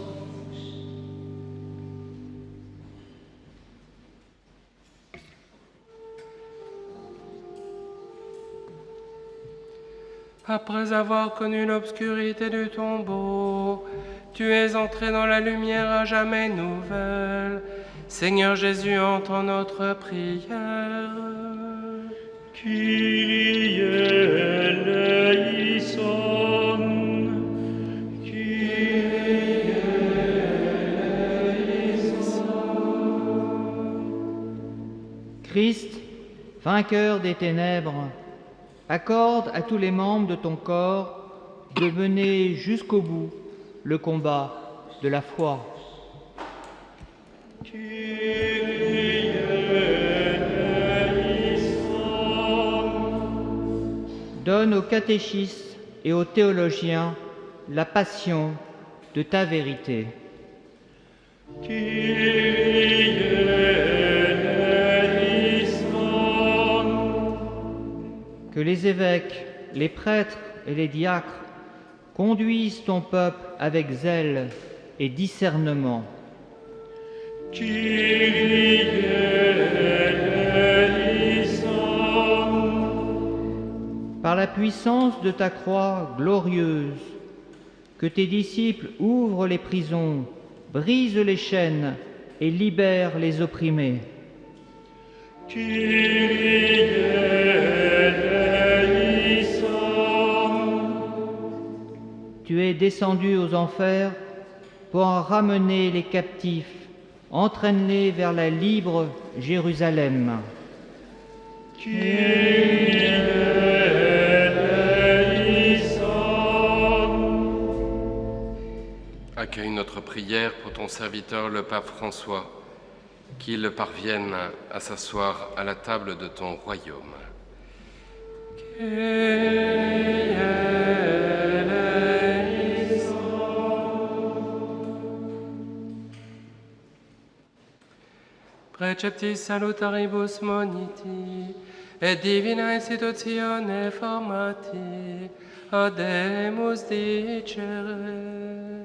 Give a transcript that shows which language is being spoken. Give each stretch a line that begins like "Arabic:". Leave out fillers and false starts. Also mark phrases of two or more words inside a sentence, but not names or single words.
French: Après avoir connu l'obscurité du tombeau, tu es entré dans la lumière à jamais nouvelle. Seigneur Jésus, entends notre prière.
Greek: Κύριε ἐλέησον, Κύριε ἐλέησον.
French: Christ, vainqueur des ténèbres, accorde à tous les membres de ton corps de mener jusqu'au bout le combat de la foi.
Greek: Κύριε ἐλέησον.
French: Donne aux catéchistes et aux théologiens la passion de ta vérité.
Greek: Κύριε ἐλέησον.
French: Que les évêques, les prêtres et les diacres conduisent ton peuple avec zèle et discernement.
Greek: Κύριε ἐλέησον.
French: Par la puissance de ta croix glorieuse, que tes disciples ouvrent les prisons, brisent les chaînes et libèrent les opprimés.
Greek: Κύριε ἐλέησον.
French: Tu es descendu aux enfers pour en ramener les captifs, entraîne-les vers la libre Jérusalem.
Greek: Κύριε ἐλέησον.
French: Accueille notre prière pour ton serviteur le pape François, qu'il parvienne à s'asseoir à la table de ton royaume.
Latin: Preceptis salutaribus moniti, et divina institutione formati, ademus dicere.